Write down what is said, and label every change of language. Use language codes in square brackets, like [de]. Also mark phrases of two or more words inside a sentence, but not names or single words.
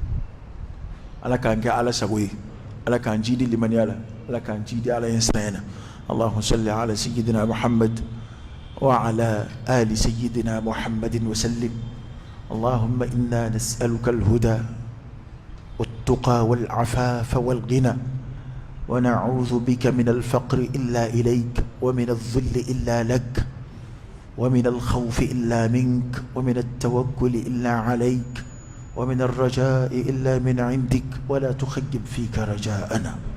[bm] ala k'an kɛ ala sago ye ala k'an jidi limaniya la ala k'an jidi ala ɲɛ siran na [ar] اللهم صل على سيدنا محمد وعلى آل سيدنا محمد وسلم. اللهم إنا نسألك الهدى والتقى والعفاف والغنى، ونعوذ بك من الفقر إلا إليك، ومن الذل إلا لك، ومن الخوف إلا منك، ومن التوكل إلا عليك، ومن الرجاء إلا من عندك، ولا تخيب فيك رجاءنا.